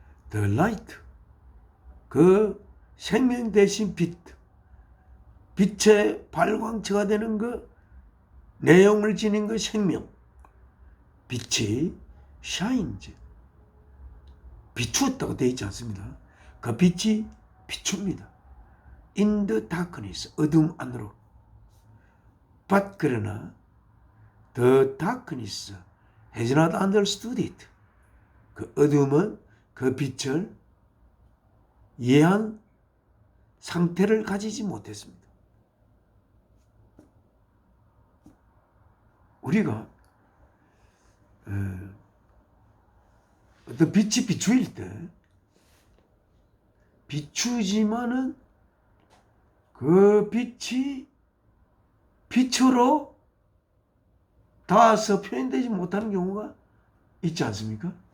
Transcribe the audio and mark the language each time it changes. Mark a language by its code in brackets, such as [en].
[en] The light, [ko] 그 생명 대신 빛, 빛의 발광체가 되는 그 내용을 지닌 그 생명, 빛이 [en] shines, [ko] 비추었다고 되어 있지 않습니다. 그 빛이 비춥니다. [en] In the darkness, [ko] 어둠 안으로. [en] But [ko] 그러나 [en] the darkness has not understood it. [ko] 그 어둠은 그 빛을 이해한 상태를 가지지 못했습니다. 우리가 어떤 빛이 비추일 때 비추지만은 그 빛이 빛으로 닿아서 표현되지 못하는 경우가 있지 않습니까?